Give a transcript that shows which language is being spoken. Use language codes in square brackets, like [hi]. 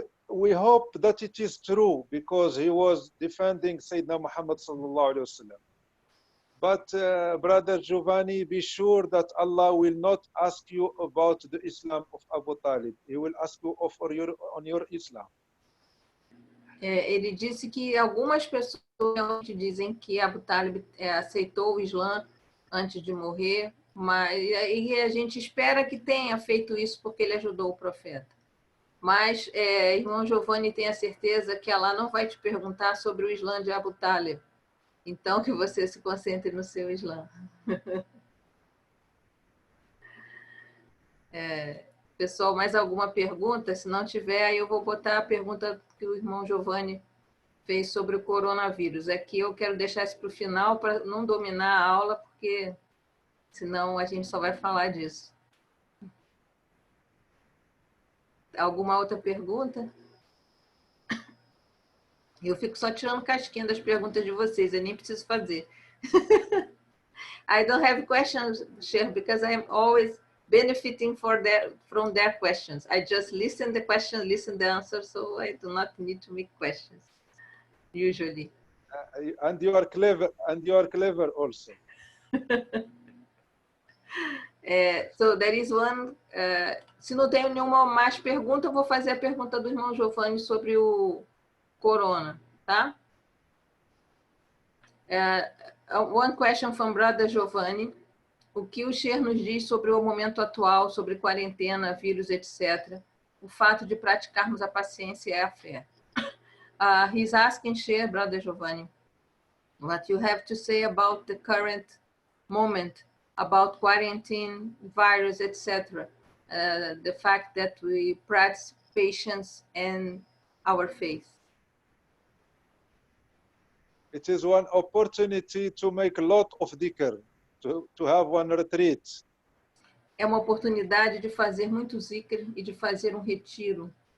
[en] We hope that it is true because he was defending Sayyidina Muhammad sallallahu alaihi wasallam. But Brother Giovanni, be sure that Allah will not ask you about the Islam of Abu Talib. He will ask you on your Islam. [pt] Ele disse que algumas pessoas dizem que Abu Talib aceitou o Islã antes de morrer, mas e a gente espera que tenha feito isso porque ele ajudou o profeta. Mas, irmão Giovanni, tenha certeza que Allah não vai te perguntar sobre o Islã de Abu Talib. Então, que você se concentre no seu Islã. Pessoal, mais alguma pergunta? Se não tiver, aí eu vou botar a pergunta que o irmão Giovanni fez sobre o coronavírus. Aqui eu quero deixar isso para o final, para não dominar a aula, porque senão a gente só vai falar disso. Alguma outra pergunta? Eu fico só tirando casquinha das perguntas de vocês, eu nem preciso fazer. [en] I don't have questions, Sheikh, because I am always benefiting from their questions. I just listen the question, listen the answer, so I do not need to make questions, usually. And you are clever also. So there is one. [pt] Se não tenho nenhuma mais pergunta, eu vou fazer a pergunta do irmão Giovanni sobre o corona, tá? [en] One question from Brother Giovanni. [pt] O que o Sheikh nos diz sobre o momento atual, sobre quarentena, vírus, etc. O fato de praticarmos a paciência e a fé. [en] He's asking Sheikh, Brother Giovanni, what you have to say about the current moment, about quarantine, virus, etc. The fact that we practice patience and our faith. It is one opportunity to make a lot of dhikr, to have one retreat. [pt] É uma oportunidade de fazer muito zikr e de fazer um retiro.